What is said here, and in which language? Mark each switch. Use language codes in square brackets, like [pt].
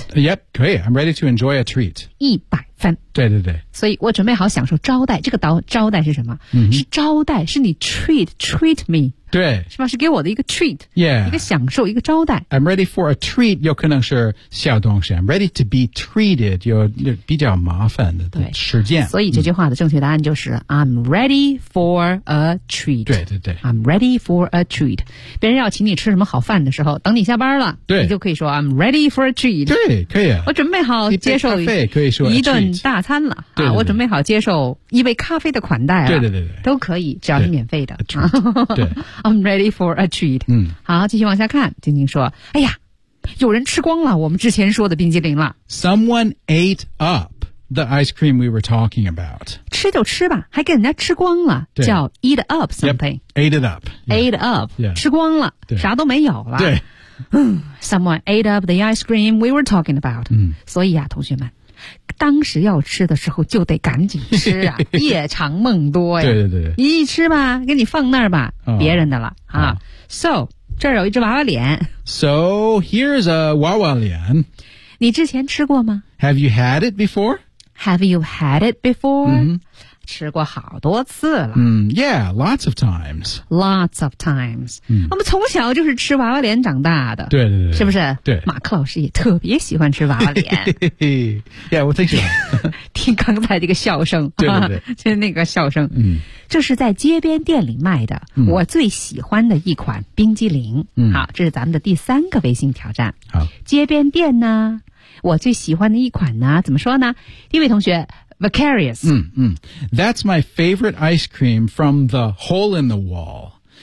[en] yep 可以 I'm ready to enjoy a treat [zh] 一百分对对对所以我准备好享受招待这个招待是什么、嗯、是招待是你 [en] treat me [zh] 对是吧是给我的一个 treat、 [en] yeah. [zh] 一个享受一个招待 [en] I'm ready for a treat [zh] 有可能是小东西 [en] I'm ready to be treated [zh] 有比较麻烦的时间所以这句话的正确答案就是、嗯、 [en] I'm ready for a treat [zh] 对对对 [en] I'm ready for a treat [zh] 别人要请你吃什么好饭的时候等你下班了对你就可以说 [en] I'm ready for a treat [zh] 对可以、啊、我准备好接受一杯咖啡可以说一顿大餐了对对对、啊、我准备好接受一杯咖啡的款待了对对对对都可以只要是免费的对 [en] I'm ready for a treat、 [zh] 嗯、好继续往下看晶晶说哎呀有人吃光了我们之前说的冰激凌了 [en] Someone ate up the ice cream we were talking about [zh] 吃就吃吧还给人家吃光了叫 [en] eat up something yep, ate it up、 yeah. ate up、 yeah. [zh] 吃光了啥都没有了对 [en] Someone ate up the ice cream we were talking about、 [zh] 嗯、所以啊同学们当时要吃的时候就得赶紧吃啊夜长梦多呀对对对一吃吧给你放那儿吧、哦、别人的了、哦、啊 So 这儿有一只娃娃脸 [en] So here's a 娃娃脸 [zh] 你之前吃过吗 [en] Have you had it before? Have you had it before?、 [zh] 嗯吃过好多次了。 [en] 嗯 ，Yeah, lots of times. Lots of times. [zh] 嗯，我们从小就是吃娃娃脸长大的。对对对，是不是？对，马克老师也特别喜欢吃娃娃脸。 yeah, 我最喜欢。听刚才这个笑声，对对对，就是那个笑声。嗯，这是在街边店里卖的，嗯、我最喜欢的一款冰激凌。嗯，好，这是咱们的第三个微信挑战。好，街边店呢，我最喜欢的一款呢，怎么说呢？一位同学。Vicarious. [en] 嗯嗯 That's my favorite ice cream from the hole in the wall.